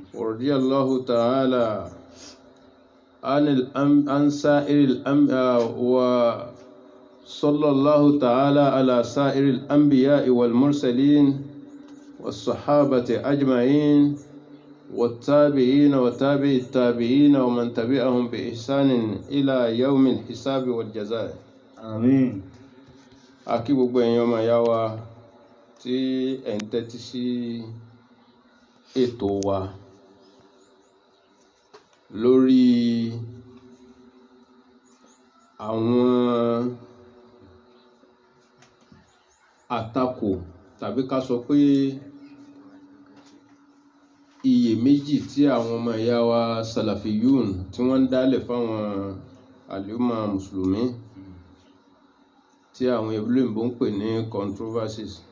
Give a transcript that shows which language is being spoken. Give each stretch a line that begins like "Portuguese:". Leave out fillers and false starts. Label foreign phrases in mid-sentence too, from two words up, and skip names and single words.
Arabic: ورضي الله تعالى عن سائر الأنبياء وصلى الله تعالى على سائر الأنبياء والمرسلين والصحابة أجمعين والتابعين وتابع التابعين ومن تبعهم بإحسان إلى يوم الحساب والجزاء آمين
Yoruba: akí gbogbo ẹ̀yin ọmọ ìyá wa tí ẹ̀ ń tẹ́tí sí ètò wa lórí àwọn àtakò tàbí ká sọ pé iyèméjì tí àwọn ọmọ ìyá wa Salafiyun tí wọ́n ń dálẹ̀ fáwọn àlùmọ̀ mùsùlùmí tí àwọn olóyìnbó ń pè ní controversies.